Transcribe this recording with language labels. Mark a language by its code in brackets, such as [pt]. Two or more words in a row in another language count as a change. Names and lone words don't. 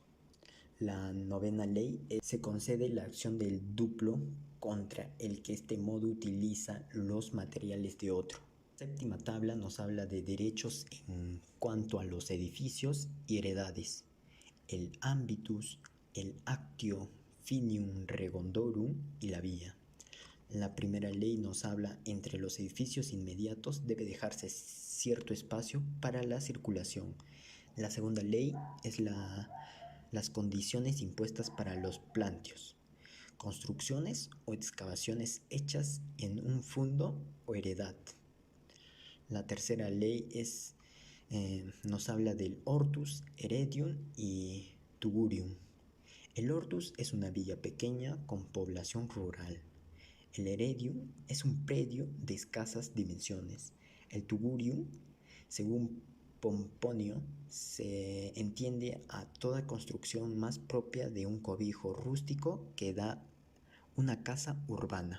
[es] La novena ley se concede la acción del duplo contra el que este modo utiliza los materiales de otro. La séptima tabla nos habla de derechos en cuanto a los edificios y heredades. El ambitus, el [la] actio finium regondorum [es] y la vía. La primera ley nos habla entre los edificios inmediatos debe dejarse cierto espacio para la circulación. La segunda ley es las condiciones impuestas para los plantios, construcciones o excavaciones hechas en un fundo o heredad. La tercera ley nos habla del hortus, heredium y tugurium. El hortus es una villa pequeña con población rural. El heredium es un predio de escasas dimensiones. El tugurium, según Pomponio, se entiende a toda construcción más propia de un cobijo rústico que da una casa urbana.